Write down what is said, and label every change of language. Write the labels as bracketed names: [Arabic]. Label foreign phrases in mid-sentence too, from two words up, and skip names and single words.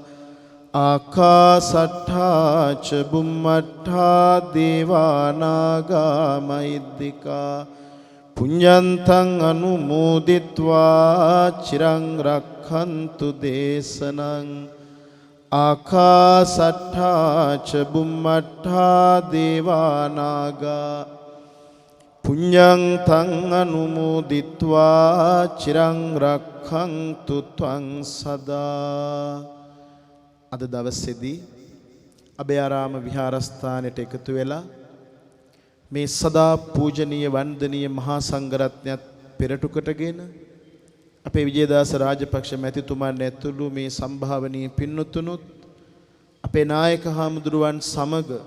[Pali] आकाशट्ठा च बुम्मट्ठा देवानागा महिद्दिका पुण्यन्तं अनुमोदित्वा चिरं रक्षन्तु देशनं आकाशट्ठा च बुम्मट्ठा देवानागा पुण्यन्तं अनुमोदित्वा चिरं रक्षन्तु त्वं [Sinhala] सदा අද දවසේදී අභයාරාම විහාරස්ථානයට එකතු වෙලා මේ සදා පූජනීය වන්දනීය මහා සංඝරත්නයත් පෙරටු කොටගෙන අපේ විජේදාස රාජපක්ෂ මැතිතුමන් ඇතුළු මේ සම්භාවනීය පින්වත්තුනුත් අපේ නායක හාමුදුරුවන් සමග